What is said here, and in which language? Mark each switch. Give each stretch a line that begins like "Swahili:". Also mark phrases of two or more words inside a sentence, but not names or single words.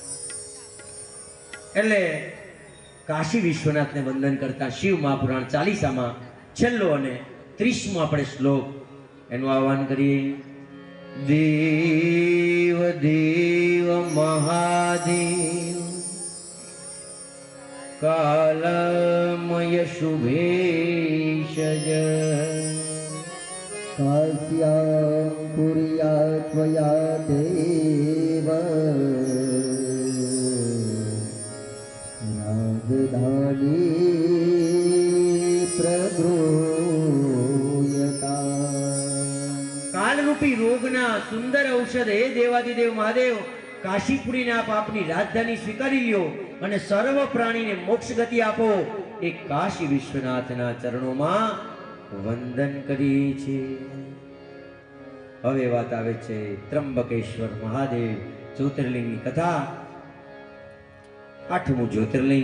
Gujarati: એટલે કાશી વિશ્વનાથને વંદન કરતા શિવ મહાપુરાણ 40માં છેલ્લો અને 30મો આપણે શ્લોક એનું આહ્વાન કરીએ.
Sanskrit: देव देव महादेव कालमय शुभेशज काश्यां पुर्या त्वया देव राजधानी प्रगृह्यता.
Gujarati: કાલરૂપી રોગના સુંદર ઔષધ હે દેવાદિદેવ મહાદેવ કાશીપુરીના પાપની રાજધાની સ્વીકારી લ્યો અને સર્વ પ્રાણીને મોક્ષ ગતિ આપો. એ કાશી વિશ્વનાથના ચરણોમાં વંદન કરી છે. હવે વાત આવે છે ત્રંબકેશ્વર મહાદેવ જ્યોતિર્લિંગની કથા. 8મું જ્યોતિર્લિંગ.